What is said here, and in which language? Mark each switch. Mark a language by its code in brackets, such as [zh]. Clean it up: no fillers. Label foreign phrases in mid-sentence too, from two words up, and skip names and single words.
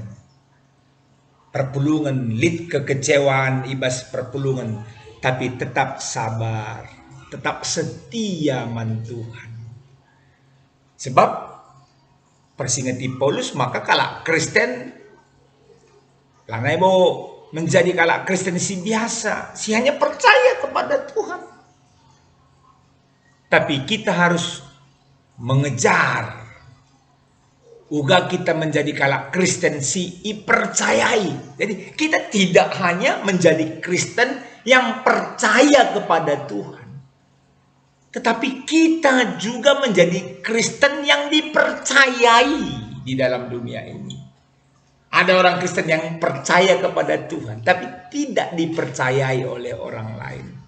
[btx] perpulungan lit kekecewaan ibas perpulungan tapi [id] tetap sabar tetap setia [btx] man Tuhan sebab persingeti Paulus maka kalak Kristen lanai bo menjadi kalak Kristen si biasa si [id] hanya percaya kepada Tuhan tapi kita harus mengejar [btx] uga kita menjadi kalak Kristen si percayai. [id] Jadi kita tidak hanya menjadi Kristen yang percaya kepada Tuhan. Tetapi kita juga menjadi Kristen yang dipercayai di dalam dunia ini. Ada orang Kristen yang percaya kepada Tuhan tapi tidak dipercayai oleh orang lain.